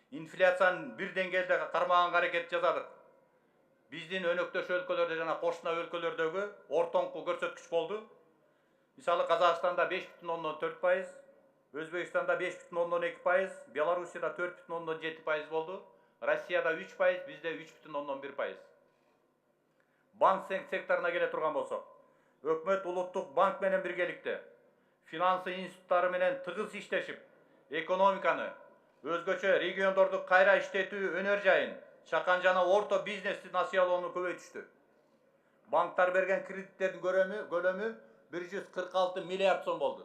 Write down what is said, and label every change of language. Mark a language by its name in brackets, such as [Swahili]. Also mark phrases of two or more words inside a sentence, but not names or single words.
[Kyrgyz] инфляциянын бир деңгээлде кармаганга аракет жасадык. Биздин өнөктөш өлкөлөрдө жана кошуна өлкөлөрдөгү ортоңку көрсөткүч болду. Мисалы Казакстанда 5,4%, Өзбекстанда 5,2%, Белоруссияда 4,7% болду. Россияда 3%, бизде 3,1%. Банк секторуна келе турган болсок, Өкмөт улуттук банк менен биргеликте финансы институттары менен тыгыз иштешип, экономиканы, өзгөчө региондорду кайра иштетүү өнөр жайын, чакан жана орто бизнести насыялоону көбөйтүштү. Банктар берген кредиттердин көлөмү 146 миллиард сом болду.